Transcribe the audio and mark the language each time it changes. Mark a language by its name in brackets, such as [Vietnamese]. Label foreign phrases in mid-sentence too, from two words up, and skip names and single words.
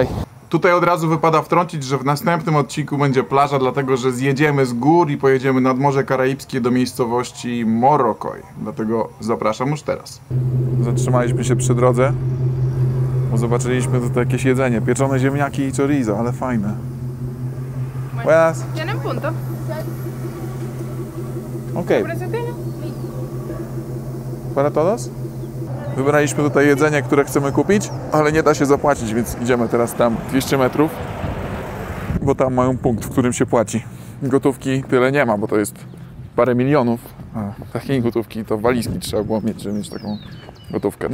[Polish] Tutaj od razu wypada wtrącić, że w następnym odcinku będzie plaża, dlatego że zjedziemy z gór i pojedziemy nad Morze Karaibskie do miejscowości Morrocoy. Dlatego zapraszam już teraz. Zatrzymaliśmy się przy drodze, bo zobaczyliśmy tutaj jakieś jedzenie. Pieczone ziemniaki i chorizo, ale fajne. [Spanish] Buenas. ¿Tienen punto? Okej. ¿Precio Para todos? [Polish] Wybraliśmy tutaj jedzenie, które chcemy kupić, ale nie da się zapłacić, więc idziemy teraz tam 200 metrów, bo tam mają punkt, w którym się płaci. Gotówki tyle nie ma, bo to jest parę milionów, a takiej gotówki to walizki trzeba było mieć, żeby mieć taką gotówkę.